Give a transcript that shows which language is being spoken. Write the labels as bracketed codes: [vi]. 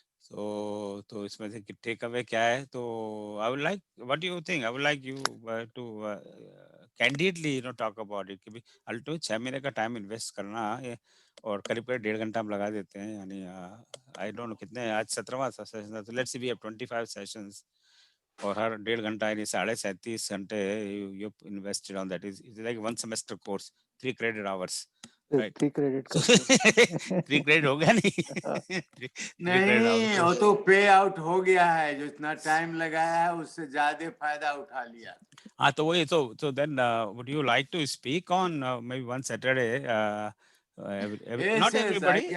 [hi] तो इसमें से टेक अवे क्या है? तो [en] I would like, what do you think, I would like you to candidly talk about it, [hi] कि अल्टो 6 महीने का टाइम इन्वेस्ट करना है और करीब 1.5 घंटा हम लगा देते हैं, यानी [en] I don't know [hi] कितने, आज 17वां सेशन है, तो [en] let's see we have 25 sessions [hi] और हर 1.5 घंटा यानी 37.5 घंटे [en] you invested on that. Is like 1 semester course, 3 credit hours, right? [hi] 3 credit का 3 क्रेडिट हो गया नहीं? नहीं, वो तो पे आउट हो गया है, जो इतना टाइम लगाया है उससे ज्यादा फायदा उठा लिया। हाँ, तो वही, [en] so then would you like to speak on maybe one Saturday, not everybody,